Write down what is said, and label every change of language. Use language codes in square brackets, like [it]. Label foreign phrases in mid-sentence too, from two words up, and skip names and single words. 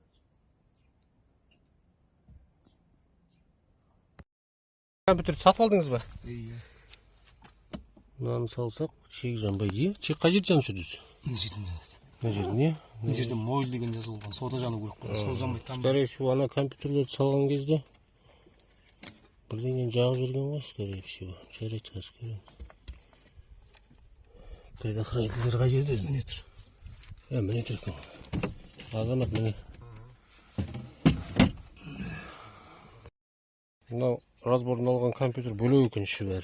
[kk] Компьютерді сатып алдыңыз ба? Иә. Мынаны салсақ, чек жанбайды. Чек қай жерде жанып жүрдіңіз? Мына жерден жанады. Мына жерде не? Мына жерде мойл деген жазу болған. Сода жану керек болған. Сол жанбайды там. [ru] Скорее всего, [kk] ана компьютерлерді салған кезде бірдеңен жағып жүрген ғой, [ru] скорее всего. [kk] Жарайды, скорее. Предохранительдер қай жерде өзі? Міне тұр. Міне тұр екен. Азамат міне. Мынау разборын алған компьютер бөлек екен іші бәрі.